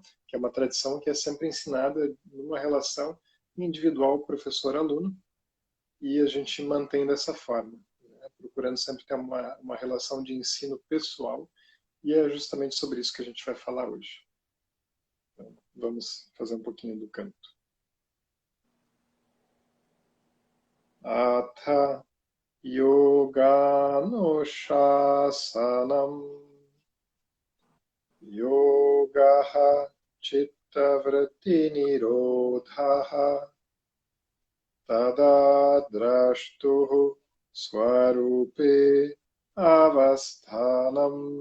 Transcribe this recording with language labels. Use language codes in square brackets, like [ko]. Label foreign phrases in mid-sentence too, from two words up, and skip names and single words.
[pt] Que é uma tradição que é sempre ensinada numa relação individual professor-aluno, e a gente mantém dessa forma, né? Procurando sempre ter uma relação de ensino pessoal, e é justamente sobre isso que a gente vai falar hoje. Então, vamos fazer um pouquinho do canto. [sa] अथ योगानुशासनम् योगः चित्तवृत्तिनिरोधः तदा द्रष्टुः स्वरूपे अवस्थानम्